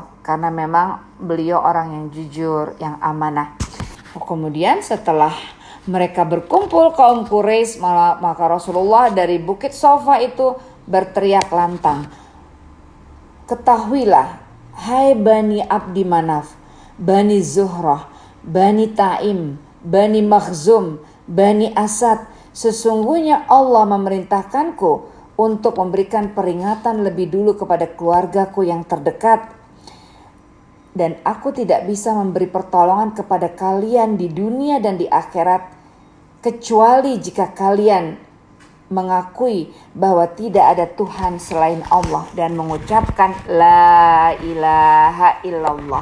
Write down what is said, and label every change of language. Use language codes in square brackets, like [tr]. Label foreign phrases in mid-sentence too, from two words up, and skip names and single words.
[id] Karena memang beliau orang yang jujur, yang amanah. Kemudian setelah mereka berkumpul kaum Quraisy, maka Rasulullah dari Bukit Sofa itu berteriak lantang, ketahuilah, hai Bani Abdi Manaf, Bani Zuhrah, Bani Taim, Bani Makhzum, Bani Asad, sesungguhnya Allah memerintahkanku untuk memberikan peringatan lebih dulu kepada keluargaku yang terdekat. Dan aku tidak bisa memberi pertolongan kepada kalian di dunia dan di akhirat, kecuali jika kalian mengakui bahwa tidak ada Tuhan selain Allah dan mengucapkan [ar] لا إله إلا الله.